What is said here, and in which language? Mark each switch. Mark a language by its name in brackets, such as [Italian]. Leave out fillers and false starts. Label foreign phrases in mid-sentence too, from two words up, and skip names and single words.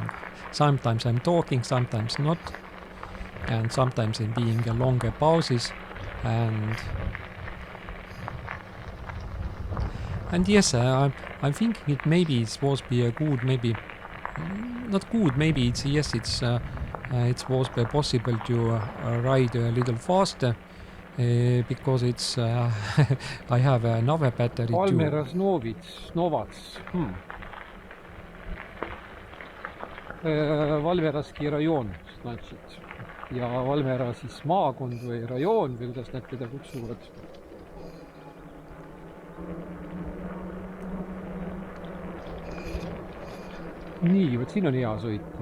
[English] Sometimes I'm talking, sometimes not, and sometimes in being a longer pauses, and yes, I'm thinking it maybe it was be a good, maybe not good, maybe it's yes, it was possible to ride a little faster. Because it's I have another battery [Latvian] Valmeras Novats. Valmeraski rajoon, значит. [Estonian] Ja Valmera siis maakond või rajoon või kuidas nad teda kutsuvad. Nii, võt siin on hea sõita.